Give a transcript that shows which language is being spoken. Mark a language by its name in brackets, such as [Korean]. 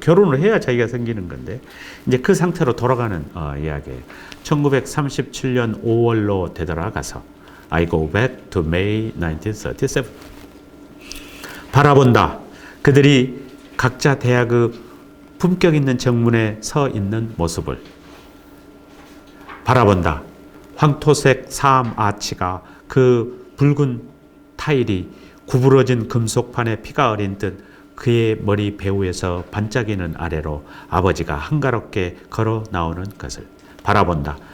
[Korean] 결혼을 해야 자기가 생기는 건데 이제 그 상태로 돌아가는 이야기예요. [English] 1937년 5월로 되돌아가서 I go back to May 1937. [Korean] 바라본다. 그들이 각자 대학의 품격 있는 정문에 서 있는 모습을 바라본다. 황토색 사암 아치가 그 붉은 타일이 구부러진 금속판에 피가 어린 듯 그의 머리 배후에서 반짝이는 아래로 아버지가 한가롭게 걸어 나오는 것을 바라본다.